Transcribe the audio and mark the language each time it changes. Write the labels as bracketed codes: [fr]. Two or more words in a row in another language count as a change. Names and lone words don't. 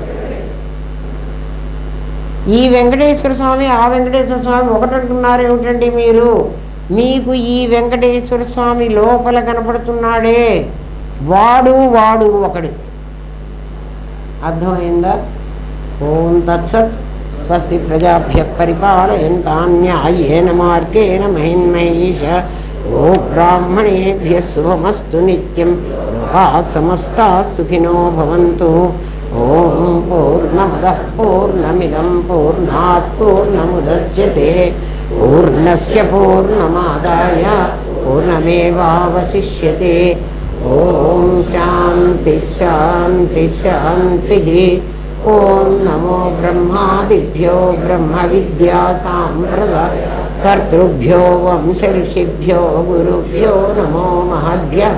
[te] ఈ వెంకటేశ్వర స్వామి ఆ వెంకటేశ్వర స్వామి ఒకటంటున్నారు ఏమిటండి మీరు? మీకు ఈ వెంకటేశ్వర స్వామి లోపల కనపడుతున్నాడే వాడు ఒకడు. అర్థమైందా? [sa] ఓం తత్సత్. స్వస్తి ప్రజాభ్యః పరిపాలయంతాం న్యాయేన మార్గేణ మహిన్మహీష. ఓ బ్రాహ్మణేభ్యః శుభమస్తు నిత్యం. లోకాః సమస్తాః సుఖినో భవంతు. ఓం పూర్ణమదః పూర్ణమిదం పూర్ణాత్ పూర్ణముదచ్యతే పూర్ణస్య పూర్ణమాదాయ పూర్ణమేవావశిష్యతే. ఓం శాంతి శాంతి శాంతి. ఓం నమో బ్రహ్మాదిభ్యో బ్రహ్మ విద్యా సాంప్రదాయ కర్తృభ్యో వంశ ఋషిభ్యో గురుభ్యో నమో మహద్భ్యః.